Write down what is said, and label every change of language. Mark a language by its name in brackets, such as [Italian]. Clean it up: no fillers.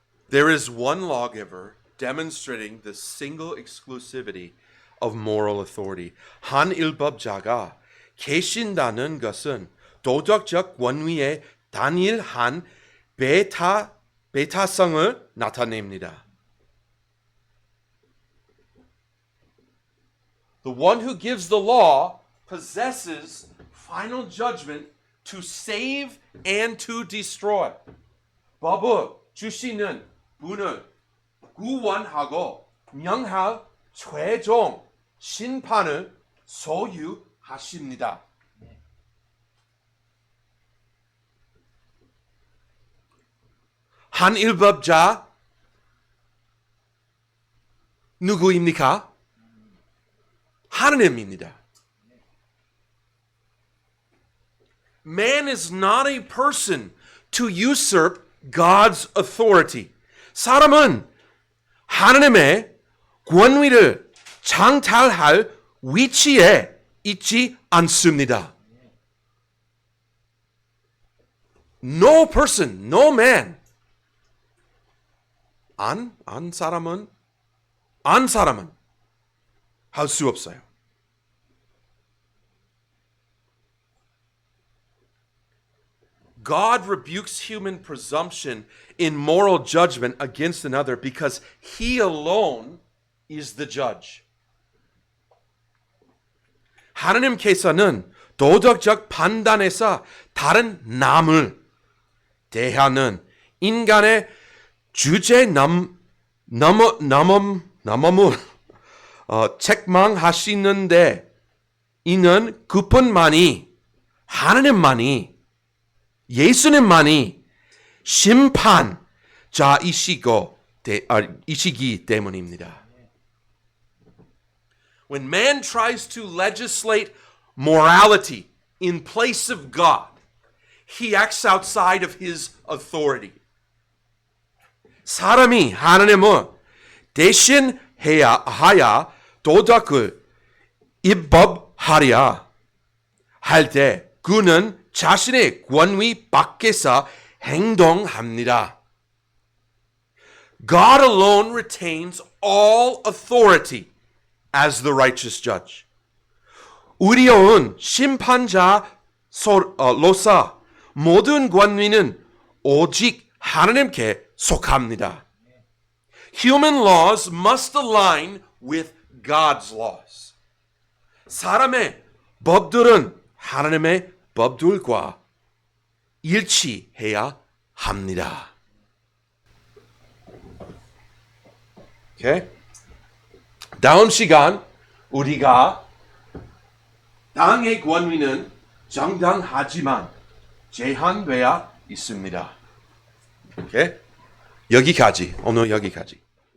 [English] There is one lawgiver demonstrating the single exclusivity of moral authority. [Korean] 한 율법자가 계신다는 것은 도덕적 권위의 단일한 배타성을 나타냅니다. [English] The one who gives the law possesses final judgment to save and to destroy. [Korean] 법을 주시는 분을 구원하고 명할 최종 심판을 소유하십니다. 한 율법자 누구입니까? 하나님입니다. [English] Man is not a person to usurp God's authority. [Korean] 사람은 하나님의 권위를 장탈할 위치에 있지 않습니다. [English] No person, no man. [Korean] 안 사람은 할 수 없어요. [English] God rebukes human presumption in moral judgment against another because he alone is the judge. [Korean] 하나님께서는 도덕적 판단에서 다른 남을 대하는 인간의 주제 넘음을 책망하시는데 이는 그뿐만이 하나님만이 예수님만이 심판자이시기 때문입니다. [English] When man tries to legislate morality in place of God, he acts outside of his authority. [Korean] 사람이 하나님을 대신해야 하여 도덕을 입법하려 할 때 그는 자신의 권위 밖에서 행동합니다. [English] God alone retains all authority as the righteous judge. [Korean] 의로운 심판자로서 모든 권위는 오직 하나님께 속합니다. [English] Human laws must align with God's laws. [Korean] 사람의 법들은 하나님의 법들과 일치해야 합니다. 오케이? 다음 시간 우리가 땅의 권위는 정당하지만 제한되어 있습니다. 오케이? 여기까지. 오늘 여기까지.